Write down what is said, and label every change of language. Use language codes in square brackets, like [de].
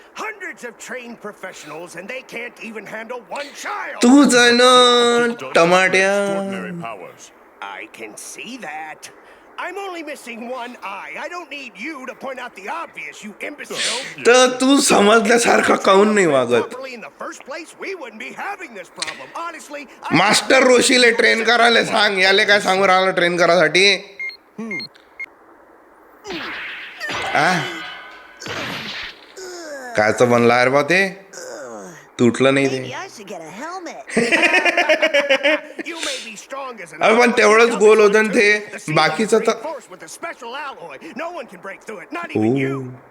[en] Hundreds of trained professionals, and they can't even handle one child. [mr] तूच आहे ना टमाट्या. [en] Extraordinary powers. I can see that. I'm only missing one eye. I don't need you to point out the obvious, you imbecile. [mr] तर तू समजल्यासारखा काऊन नाही वागत? [en] Properly in the first place, we wouldn't be having this problem. Honestly, [mr] master रोशीले train करायला सांग. याले काय सांगू राहिला ट्रेन करायसाठी? कायचं बनला रे बा ते? तुटलं नाही ते. [en] I should get a helmet. You may be strong as an [mr] अरे पण तेवढंच गोल होतं ना ते. बाकीचं तर [en] force with a special alloy. No one can break through it, not even you.